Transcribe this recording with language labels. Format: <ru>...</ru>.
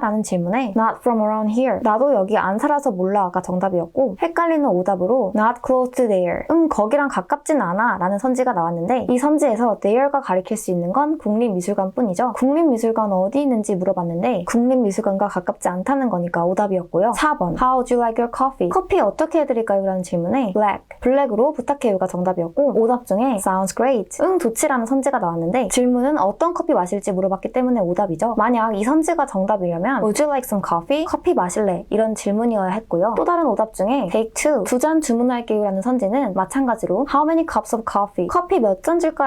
<ko>라는 질문에</ko> <en>not from around here,</en> <ko>나도 여기 안 살아서 몰라가 정답이었고 헷갈리는 오답으로</ko> <en>not close to there,</en> <ko>거기랑 가깝진 않아 라는 선지가 나왔는데 이 선지에서 there가 가리킬 수 있는 건 국립미술관 뿐이죠. 국립미술관 어디 있는지 물어봤는데 국립미술관과 가깝지 않다는 거니까 오답이었고요. 4번</ko> <en>How would you like your coffee,</en> <ko>커피 어떻게 해드릴까요? 라는 질문에 black, 블랙으로 부탁해요가 정답이었고 오답 중에</ko> <en>sounds great,</en> <ko>좋지라는 선지가 나왔는데 질문은 어떤 커피 마실지 물어봤기 때문에 오답이죠. 만약 이 선지가 정답이려면</ko> <en>would you like some coffee,</en> <ko>커피 마실래? 이런 질문이어야 했고요. 또 다른 오답 중에</ko> <en>take two,</en> <ko>2잔 주문할게요 라는 선지는 마찬가지로</ko> <en>how many cups of coffee,</en> <ko>커피 몇 잔 줄까?</ko>